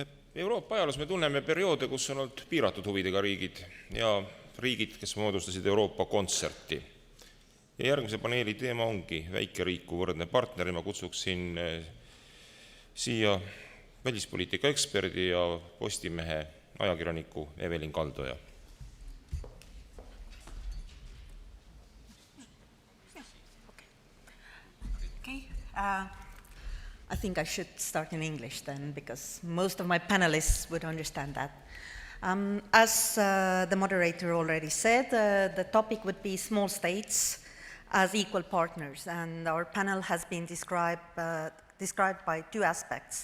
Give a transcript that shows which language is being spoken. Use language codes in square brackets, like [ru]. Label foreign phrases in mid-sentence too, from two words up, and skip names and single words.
[et] Euroopa ajaloos me tunneme perioode, kus on olnud piiratud huvidega riigid ja riigid, kes moodustasid Euroopa kontserti. Ja järgmise paneeli teema ongi Väikeriik kui võrdne partner. Ma kutsuksin siia välispoliitika eksperdi ja Postimehe ajakirjaniku Evelin Kaldoja. [en] Okay. I think I should start in English then, because most of my panelists would understand that. As the moderator already said, the topic would be small states as equal partners, and our panel has been described by two aspects.